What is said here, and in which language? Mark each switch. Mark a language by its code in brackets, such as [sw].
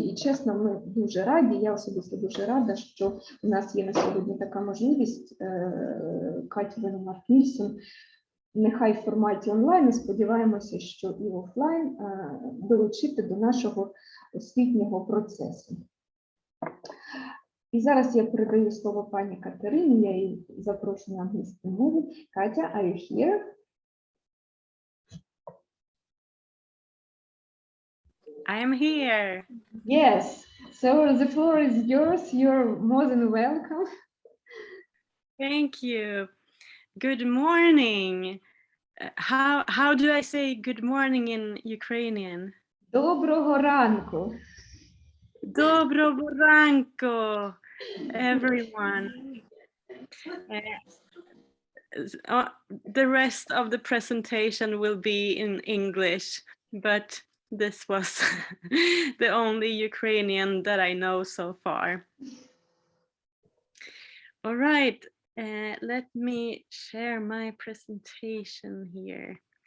[uk] І чесно, ми дуже раді, я особисто дуже рада, що у нас є на сьогодні така можливість Катю Венмарк-Нільссон, нехай в форматі онлайн, і сподіваємося, що і офлайн долучити до нашого освітнього процесу. І зараз я передаю слово пані Катерині, я її запрошую на англійську мову. [en] Катя, are you here? I'm here. Yes, so the floor is yours. You're more than welcome. Thank you. Good morning. How do I say good morning in Ukrainian? [uk] Доброго ранку. Доброго ранку, [en] everyone. The rest of the presentation will be in English, but this was the only Ukrainian that I know so far. All right, let me share my presentation here.